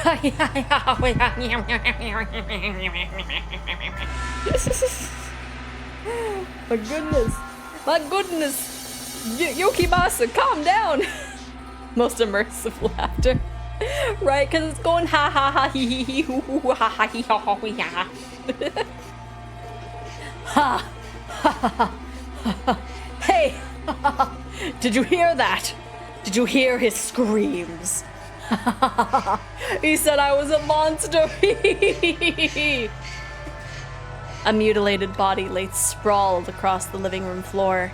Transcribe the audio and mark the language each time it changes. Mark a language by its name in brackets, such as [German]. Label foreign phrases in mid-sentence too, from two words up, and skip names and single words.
[English] My goodness. My goodness. Yukimasa, calm down. Most immersive laughter. Right, because it's going ha ha ha hee hee hee hoo hoo ha ha hee ha ha hee ha. Ha ha ha. Hey! Did you hear that? Did you hear his screams? He said I was a monster. A mutilated body lay sprawled across the living room floor.